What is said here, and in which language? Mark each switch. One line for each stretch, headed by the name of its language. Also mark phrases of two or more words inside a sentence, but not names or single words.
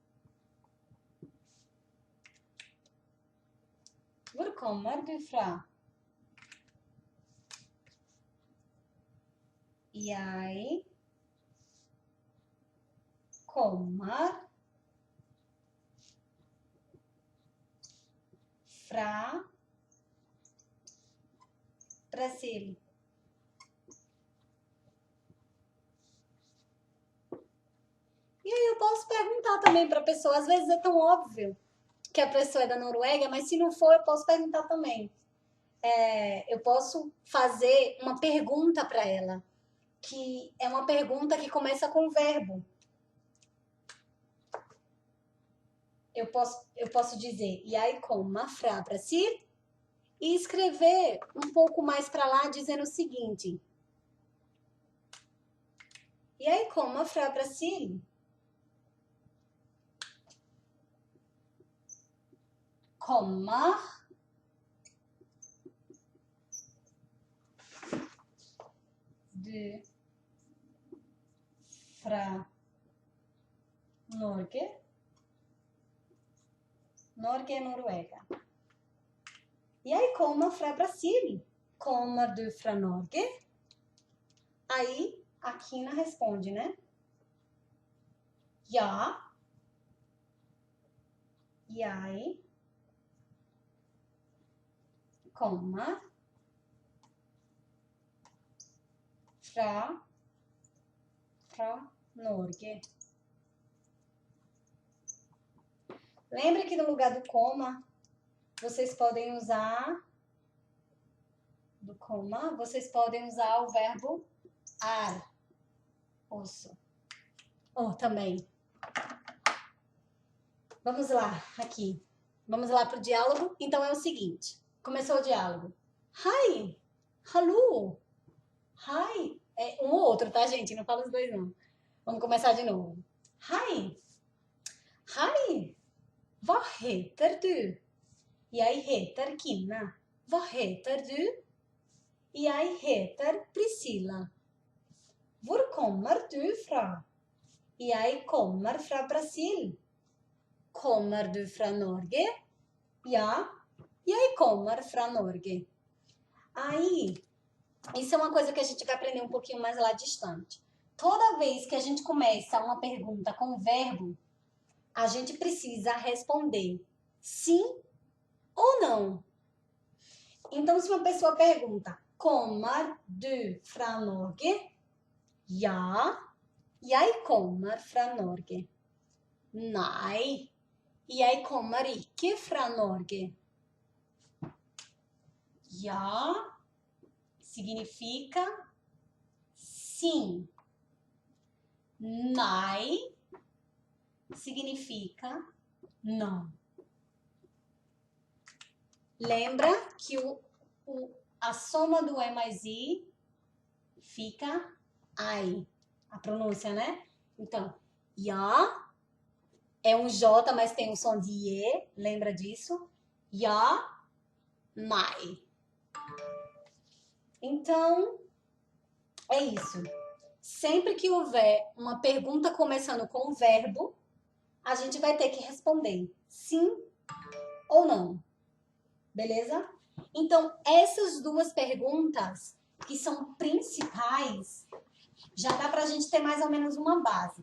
Norwegian: Hvor kommer du fra? Jeg kommer fra Brasil.
Portuguese: E aí eu posso perguntar também para a pessoa, às vezes é tão óbvio que a pessoa é da Noruega, mas se não for, eu posso perguntar também. Eu posso fazer uma pergunta para ela, que é uma pergunta que começa com o verbo. Eu posso dizer,
Norwegian: jeg kommer fra Brasil,
Portuguese: e escrever um pouco mais para lá dizendo o seguinte.
Norwegian: Jeg kommer fra Brasil. Kommer du fra Norge?
Portuguese: Norge é Noruega.
Norwegian: Jeg kommer fra Brasil. Kommer du fra Norge?
Portuguese: Aí a Kina responde, né?
Norwegian: Ja. Jeg kommer fra Norge.
Portuguese: Lembra que no lugar do coma, vocês podem usar o verbo er. Ouço. Também. Vamos lá, aqui. Vamos lá pro diálogo? Então é o seguinte. Começou o diálogo.
Norwegian: Hi! Hallo! Hi!
Portuguese: É um ou outro, tá, gente? Não fala os dois, não. Vamos começar de novo.
Norwegian: Hi! Hi! Hva heter du? Jeg heter Kine. Hva heter du? Jeg heter Priscilla. Hvor kommer du fra? Jeg kommer fra Brasil. Kommer du fra Norge? Ja, jeg kommer fra Norge.
Portuguese: Aí, isso é uma coisa que a gente vai aprender um pouquinho mais lá distante. Toda vez que a gente começa uma pergunta com verbo, a gente precisa responder sim ou não. Então, se uma pessoa pergunta,
Norwegian: kommer du fra Norge? Ja, jeg kommer fra Norge. Nei, jeg kommer ikke fra Norge.
Portuguese: Ja significa sim. Nei significa não. Lembra que a soma do E mais I fica ai. A pronúncia, né? Então, ja é um J, mas tem um som de E. Lembra disso?
Norwegian: Ja, nei.
Portuguese: Então, é isso. Sempre que houver uma pergunta começando com o verbo, a gente vai ter que responder sim ou não. Beleza? Então, essas duas perguntas, que são principais, já dá pra gente ter mais ou menos uma base.